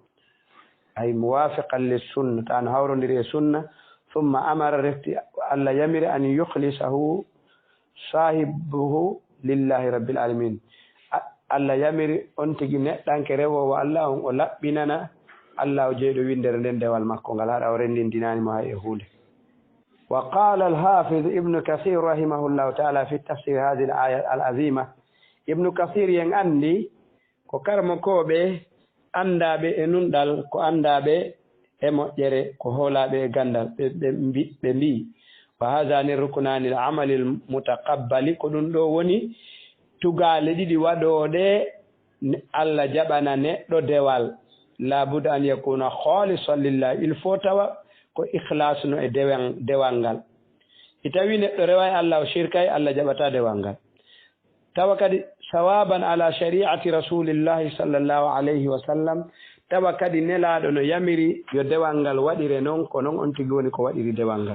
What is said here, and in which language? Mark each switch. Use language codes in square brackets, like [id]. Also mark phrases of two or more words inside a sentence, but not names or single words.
[ar] أي موافقا للسنة [ff] tan hawrodiri e sunna [ar] ثم أمر [ff] refti Allah yamiri [ar] أن يخلصه صاحبه لله رب العالمين [ff] Allah yamiri on tigi neɗɗanke rewowo Allah on o laɓɓinana Allah o jeyɗo windere nden dewal makko ngal haɗa o rendindinanimo hay e hunde. [ar] وقال الحافظ ابن كثير رحمه الله تعالى في تفسير هذه الآية العظيمة. [ff] Ibnu kathir yen andi ko karmokoɓe andaɓe e nunɗal ko andaɓe e moƴƴere ko hoolaɓe e gandal ɓe mbi [ar] وهذان ركنا العمل المتقبل [ff] ko ɗum ɗo woni tugale ɗiɗi waɗoɗe Allah jaɓana neɗɗo dewal labuda [ar] أن يكون خالصا لله. [fr] Il faut [ff] tawa ko ikhlas no e dewal ngal. Itawi neɗɗo rewa e Allah o shirkay Allah jaɓata dewal ngal. [ar] Tawa kadi صوابا على شريعة رسول الله صلى الله عليه وسلم. [ff] Tawa kadi nelaɗo no yamiri yo dewal ngal waɗire noon ko noon on tigi woni ko waɗiri dewal ngal.